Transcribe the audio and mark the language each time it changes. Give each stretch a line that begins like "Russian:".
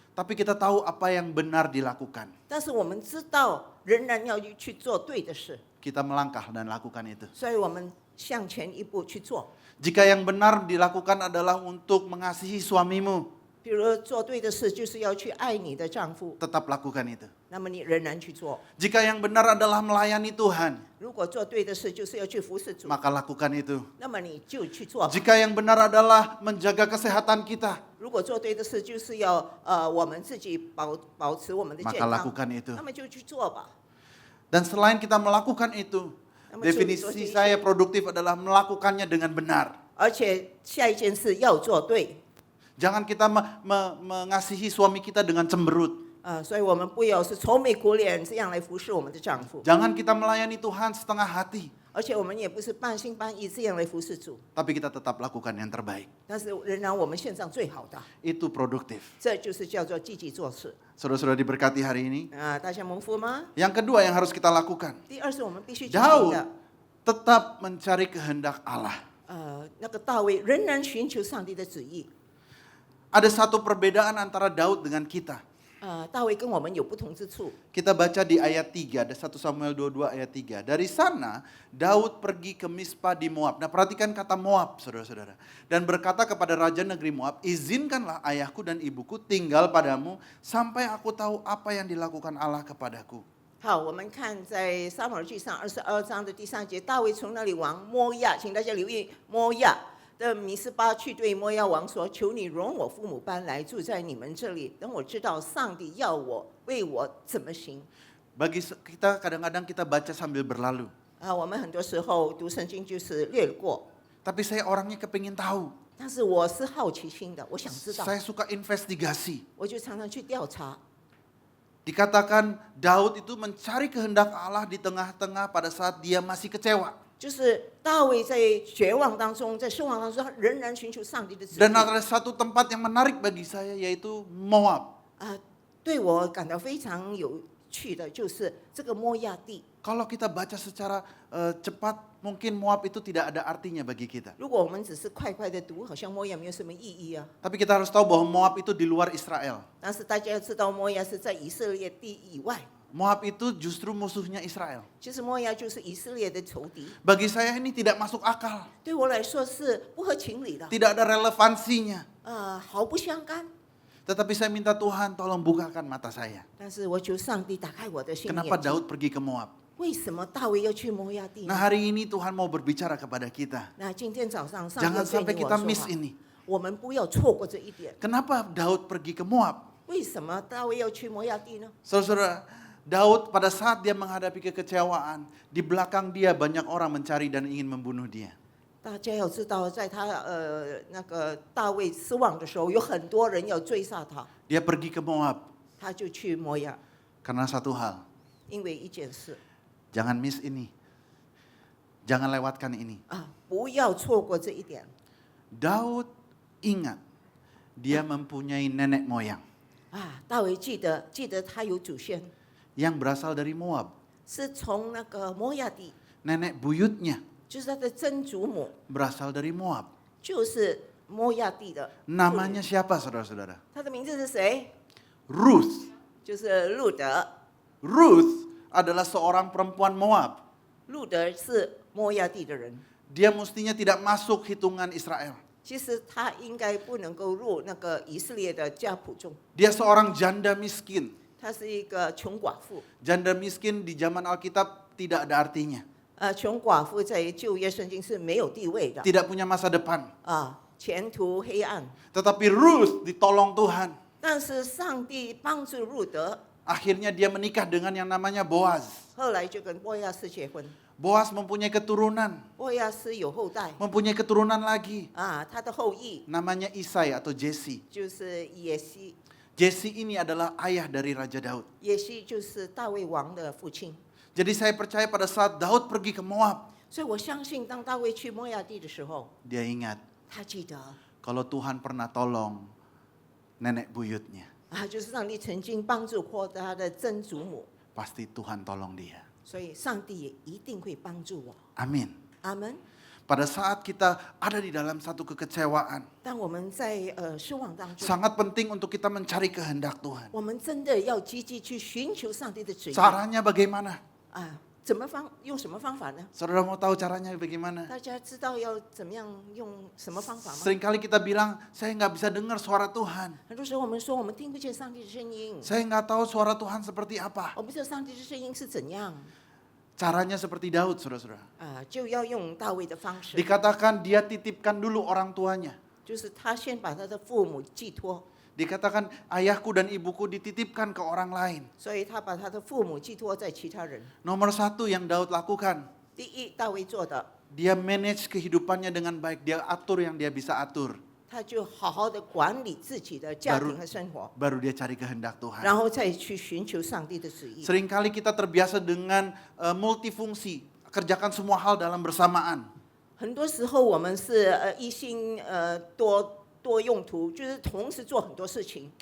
Indonesian: tapi kita tahu apa yang benar dilakukan.
Chinese: 但是我们知道仍然要去做对的事，
Indonesian: Kita melangkah dan lakukan itu.
Chinese: 所以我们向前一步去做。
Indonesian: Jika yang benar dilakukan adalah untuk mengasihi suamimu,
Chinese: 比如做对的事就是要去爱你的丈夫，
Indonesian: tetap lakukan itu.
Chinese: 那么你仍然去做。
Indonesian: Jika yang benar adalah melayani Tuhan,
Chinese: 如果做对的事就是要去服侍主，
Indonesian: maka lakukan itu.
Chinese: 那么你就去做。
Indonesian: Jika yang benar adalah menjaga kesehatan kita,
Chinese: 如果做对的事就是要我们自己保持我们的健
Indonesian: maka lakukan itu.
Chinese: 那么就去做吧。
Indonesian: Dan selain kita melakukan itu, definisi saya produktif adalah melakukannya dengan benar.
Chinese: 而且下一件事要做对，
Indonesian: Jangan kita mengasihi suami kita dengan cemberut.
Chinese: 所以我们不要是愁眉苦脸这样来服侍我们的丈夫，
Indonesian: Jangan kita melayani Tuhan setengah hati.
Chinese: 而且我们也不是半心半意这样来服侍主，
Indonesian: Tapi kita tetap lakukan yang terbaik.
Chinese: 但是仍然我们献上最好的，
Indonesian: Itu produktif.
Chinese: 这就是叫做积极做事。
Indonesian: Saudara-saudara diberkati hari ini.
Chinese: 大家蒙福吗？
Indonesian: Yang kedua yang harus kita lakukan.
Chinese: 第二是我们必须进行
Indonesian: Daud
Chinese: 的，
Indonesian: tetap mencari kehendak Allah.
Chinese: 那个大卫仍然寻求上帝的旨意。
Indonesian: Ada satu perbedaan antara Daud dengan kita.
Chinese: 大卫跟我们有不同之处。
Indonesian: Kita baca di ayat 3, ada 1 Samuel 22 ayat 3. Dari sana Daud pergi ke Mispa di Moab. Nah perhatikan kata Moab saudara-saudara. Dan berkata kepada raja negeri Moab, izinkanlah ayahku dan ibuku tinggal padamu sampai aku tahu apa yang dilakukan Allah kepadaku.
Chinese: 好，我们看在撒母耳记上22章的第3节，大卫从那里往摩亚，请大家留意摩亚的米斯巴去对摩亚王说：“求你容我父母搬来住在你们这里，等我知道上帝要我为我怎么行。”
Indonesian: Bagi kita kadang-kadang kita baca sambil berlalu.
Chinese: 我们很多时候读圣经就是略过，
Indonesian: Tapi saya orangnya kepingin tahu.
Chinese: 但是我是好奇心的，我想知道，
Indonesian: Saya suka investigasi.
Chinese: 我就常常去调查。
Indonesian: Dikatakan Daud itu mencari kehendak Allah di tengah-tengah pada saat dia masih kecewa.
Chinese: 就是大卫在绝望当中，在失望当中，他仍然寻求上帝的旨意。
Indonesian: Dan ada satu tempat yang menarik bagi saya yaitu Moab.
Chinese: 对我感到非常有趣的就是这个摩亚地。
Indonesian: Kalau kita baca secara cepat, mungkin Moab itu tidak ada artinya bagi kita.
Chinese: 如果我们只是快快的读，好像摩亚没有什么意义啊。
Indonesian: Tapi kita harus tahu bahwa Moab itu di luar Israel.
Chinese: 但是大家要知道，摩亚是在以色列地以外，
Indonesian: Moab itu justru musuhnya Israel.
Chinese: 其实摩亚就是以色列的仇敌。
Indonesian: Bagi saya ini tidak masuk akal.
Chinese: 对我来说是不合情理的，
Indonesian: Tidak ada relevansinya.
Chinese: 毫不相干。
Indonesian: Tetapi saya minta Tuhan tolong bukakan mata saya.
Chinese: 但是我求上帝打开我的心
Indonesian: Kenapa
Chinese: 眼睛。
Indonesian: Daud pergi ke Moab?
Chinese: 为什么大卫要去摩亚地
Indonesian: Nah
Chinese: 呢？
Indonesian: hari ini Tuhan mau berbicara kepada kita.
Chinese: 那今天早上上帝
Indonesian: Jangan
Chinese: 要对你我
Indonesian: kita
Chinese: 说
English: miss
Chinese: 话，
Indonesian: ini.
Chinese: 我们不要错过这一点。
Indonesian: Kenapa Daud pergi ke Moab?
Chinese: 为什么大卫要去摩亚地呢？
Indonesian: Saudara-saudara, Daud pada saat dia menghadapi kekecewaan, di belakang dia banyak orang mencari dan ingin membunuh dia.
Chinese: 大家要知道，在他那个大卫失望的时候，有很多人要追杀他，
Indonesian: Dia pergi ke Moab
Chinese: 他就去摩押，
Indonesian: karena satu hal,
Chinese: 因为一件事
Indonesian: jangan miss ini. Jangan lewatkan ini.
Chinese: 啊，不要错过这一点
Indonesian: Daud ingat dia mempunyai nenek moyang
Chinese: 啊。大卫记得他有祖先，
Indonesian: yang berasal dari Moab.
Chinese: 是从那个摩押地，
Indonesian: Nenek buyutnya
Chinese: 就是他的曾祖母，
Indonesian: berasal dari Moab.
Chinese: 就是摩押地的。
Indonesian: Namanya siapa saudara-saudara?
Chinese: 他的名字是谁？
Indonesian: Ruth.
Chinese: 就是路德。
Indonesian: Ruth adalah seorang perempuan Moab.
Chinese: 路德是摩押地的人，
Indonesian: Dia mestinya tidak masuk hitungan Israel.
Chinese: 其实他应该不能够入那个以色列的家谱中，
Indonesian: Dia seorang janda miskin.
Chinese: 他是一个穷寡妇。
Indonesian: Janda miskin di zaman Alkitab tidak ada artinya.
Chinese: 穷寡妇在旧约圣经是没有地位的
Indonesian: Tidak punya masa depan.
Chinese: 啊，前途黑暗。
Indonesian: Tetapi Ruth ditolong Tuhan.
Chinese: 但是上帝帮助路德，
Indonesian: Akhirnya dia menikah dengan yang namanya Boaz.
Chinese: 后来就跟波亚斯结婚。
Indonesian: Boaz mempunyai keturunan.
Chinese: 波亚斯有后代
Indonesian: Mempunyai keturunan lagi.
Chinese: 啊，他的后裔
Indonesian: Namanya Isai atau Jesse.
Chinese: 就是耶西，
Indonesian: Jesse ini adalah ayah dari Raja Daud.
Chinese: 耶西就是大卫王的父亲。
Indonesian: Jadi saya percaya pada saat Daud pergi ke Moab,
Chinese: 所以我相信，当大卫去摩押地的时候，
Indonesian: dia ingat
Chinese: 他记得
Indonesian: kalau Tuhan pernah tolong nenek buyutnya,
Chinese: 啊，就是上帝曾经帮助过他的曾祖母，
Indonesian: pasti Tuhan tolong dia.
Chinese: 所以上帝也一定会帮助我。
Indonesian: Amin.
Chinese: 阿门。
Indonesian: Pada saat kita ada di dalam satu kekecewaan,
Chinese: 当我们在失望当中，
Indonesian: sangat penting untuk kita mencari kehendak Tuhan.
Chinese: 我们真的要积极去寻求上帝的旨意
Indonesian: Caranya bagaimana?
Chinese: 啊。用什么方法呢？
Indonesian: Saudara mau tahu caranya bagaimana?
Chinese: 大家知道要怎么样用什么方法吗？
Indonesian: Seringkali kita bilang, saya nggak bisa dengar suara Tuhan.
Chinese: 很多时候我们说我们听不见上帝的声音，
Indonesian: Saya nggak tahu suara Tuhan seperti apa.
Chinese: 我不知道上帝的声音是怎样
Indonesian: Caranya seperti Daud, saudara-saudara.
Chinese: 啊，就要用大卫的方式，
Indonesian: Dikatakan dia titipkan dulu orang tuanya.
Chinese: 就是他先把他的父母寄托，
Indonesian: Dikatakan ayahku dan ibuku dititipkan ke orang lain.
Chinese: 所以他把他的父母寄托在其他人。
Indonesian: Nomor satu yang Daud lakukan,
Chinese: 第一，大卫做的，
Indonesian: dia manage kehidupannya dengan baik. Dia atur yang dia bisa atur.
Chinese: 他就好好的管理自己的家庭和生活，
Indonesian: Baru dia cari kehendak Tuhan.
Chinese: 然后再去寻求上帝的旨意。
Indonesian: Seringkali kita terbiasa dengan multifungsi. Kerjakan semua hal dalam bersamaan.
Chinese: 很多时候我们是一心多用途，就是同时做很多事情。